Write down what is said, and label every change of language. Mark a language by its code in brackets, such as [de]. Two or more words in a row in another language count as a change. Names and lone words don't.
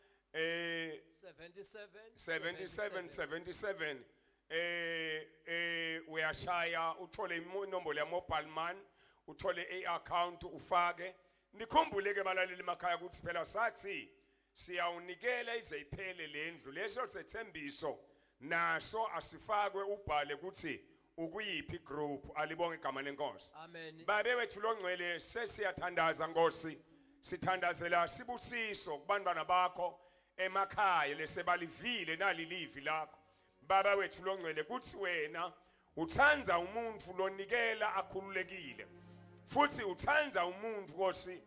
[ss] 77 uyashaya uthole inombolo ya mobile man uthole i-account ufake nikhumbule ke balaleli emakhaya ukuthi phela sathi siyawunikela ize iphele lendlu leso sethembiso naso asifakwe ubhale ukuthi ukuyiphi group alibonge igama lenkosi Amen. babe wethu longcwele sesiyathandaza Nkosi sithandazela sibusiso kubantwana bakho emakhaya lesebalivile nalilivi lakho baba wethu longcwele kuthi wena uthanza umuntu lonikela akhululekile futhi uthanza umuntu Nkosi